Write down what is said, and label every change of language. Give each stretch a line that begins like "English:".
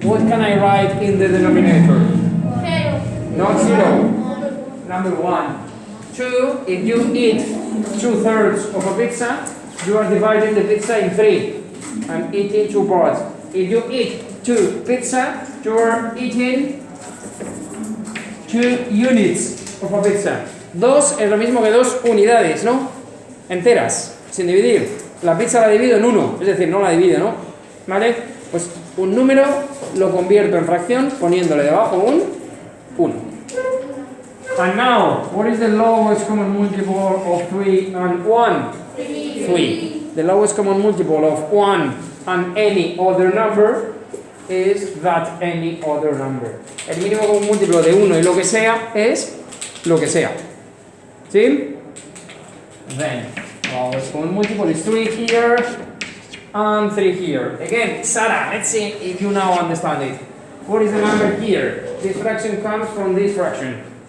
English: What can I write in the denominator? Not 0. Number 1. 2, if you eat 2/3 of a pizza, you are dividing the pizza in 3 and eating 2 parts. If you eat 2 pizza, you are eating 2 units of a pizza.
Spanish: 2 es lo mismo que 2 unidades, ¿no? Enteras, sin dividir. La pizza la divido en 1, es decir, no la divido, ¿no? ¿Vale? Pues un número lo convierto en fracción poniéndole debajo un 1.
English: And now, what is the lowest common multiple of 3 and 1? 3. The lowest common multiple of 1 and any other number is that any other number.
Spanish: El mínimo común múltiplo de 1 y lo que sea es lo que sea. ¿Sí?
English: Then, lowest common multiple is 3 here and 3 here. Again, Sarah, let's see if you now understand it. What is the number here? This fraction comes from this fraction.